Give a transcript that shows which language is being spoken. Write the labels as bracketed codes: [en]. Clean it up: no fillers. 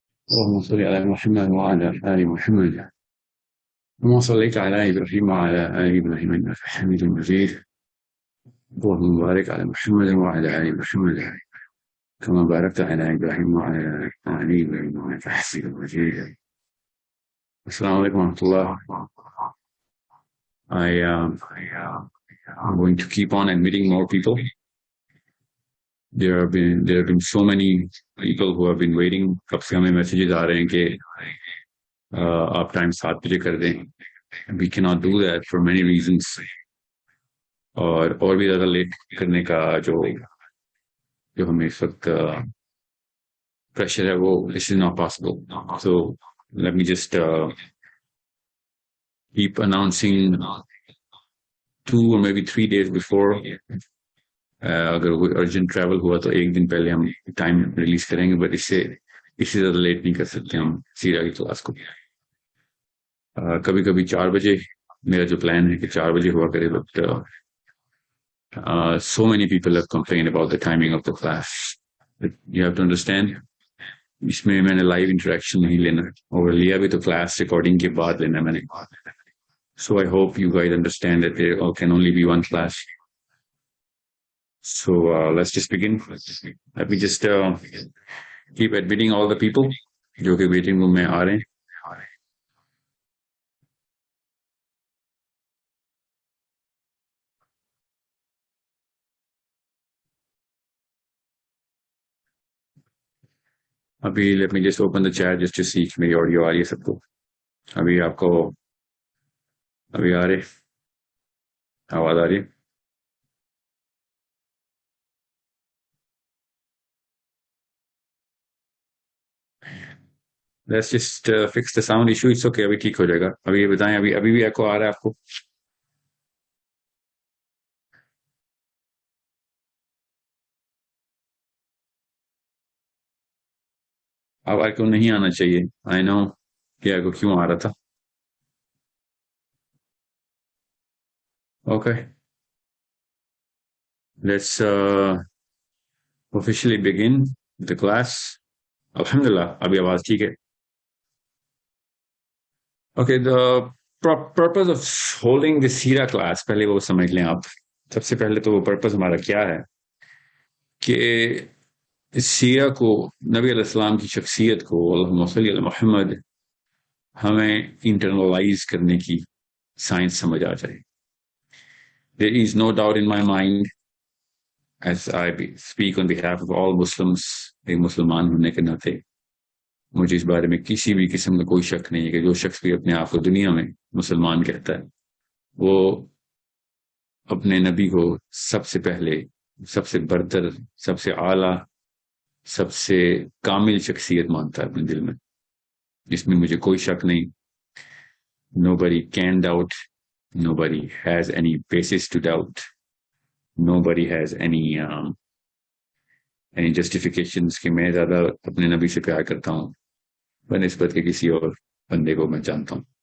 [ar] اللهم صل على محمد وعلى آل محمد كما صليت على إبراهيم وعلى آل إبراهيم إنك حميد مجيد. اللهم بارك على محمد وعلى آل محمد كما باركت على إبراهيم وعلى آل إبراهيم إنك حميد مجيد. السلام عليكم ورحمة الله. [en] I'm going to keep on admitting more people. There have been so many people who have been waiting. [ur] کب سے ہمیں میسیجز آ رہے ہیں کہ آپ ٹائم 7 بجے کر دیں. [en] We cannot do that for many reasons. [ur] اور بھی زیادہ لیٹ کرنے کا جو ہمیں اس وقت پریشر ہے وہ [en] this is not possible. So let me just keep announcing 2 or maybe 3 days before. [ur] اگر کوئی ارجنٹ ٹریول ہوا تو ایک دن پہلے ہم ٹائم ریلیز کریں گے, بٹ اس سے زیادہ لیٹ نہیں کر سکتے ہم سیرا کی کلاس کو. کبھی کبھی 4 بجے میرا جو پلان ہے کہ 4 بجے ہوا کرے, but [en] so many people have complained about the timing of the class. But you have to understand, [ur] اس میں نے لائیو انٹریکشن نہیں لینا, اور لیا بھی تو کلاس ریکارڈنگ کے بعد لینا میں نے. [en] So I hope you guys understand that there can only be one class. So let's just begin. Let me just keep admitting all the people [ur] جو کہ [en] waiting room [ur] میں آ رہے ہیں. ابھی [en] let me just open the chat just to see [ur] میری audio آ رہی ہے سب کو. ابھی آپ کو ابھی آ رہے آواز آ رہی ہے؟ [en] Let's just fix the sound issue. It's okay. [ur] ابھی ٹھیک ہو جائے گا. ابھی یہ بتائیں, ابھی بھی ایکو آ رہا ہے آپ کو؟ اب ایکو نہیں آنا چاہیے. [en] I know [ur] کہ ایکو کیوں آ رہا تھا. [en] Okay. Let's officially begin the class. [ur] Alhamdulillah, ابھی آواز ٹھیک ہے. [en] Okay, the purpose of holding the سیرا class, [ur] پہلے وہ سمجھ لیں آپ. سب سے پہلے تو وہ پرپز ہمارا کیا ہے کہ سیرا کو, نبی علیہ السلام کی شخصیت کو, [ar] اللہم صلی علی محمد, [ur] ہمیں انٹرنلائز کرنے کی سائنس سمجھ آ جائے. [en] There is no doubt in my mind, as I speak on behalf of all Muslims, [ur] ایک مسلمان ہونے کے ناطے مجھے اس بارے میں کسی بھی قسم کا کوئی شک نہیں ہے کہ جو شخص بھی اپنے آپ کو دنیا میں مسلمان کہتا ہے وہ اپنے نبی کو سب سے پہلے, سب سے برتر, سب سے اعلیٰ, سب سے کامل شخصیت مانتا ہے اپنے دل میں. اس میں مجھے کوئی شک نہیں. [en] Nobody can doubt. Nobody has any basis to doubt. Nobody has any justifications [ur] کہ میں زیادہ اپنے نبی سے پیار کرتا ہوں بنسبت کے کسی اور بندے کو میں جانتا ہوں.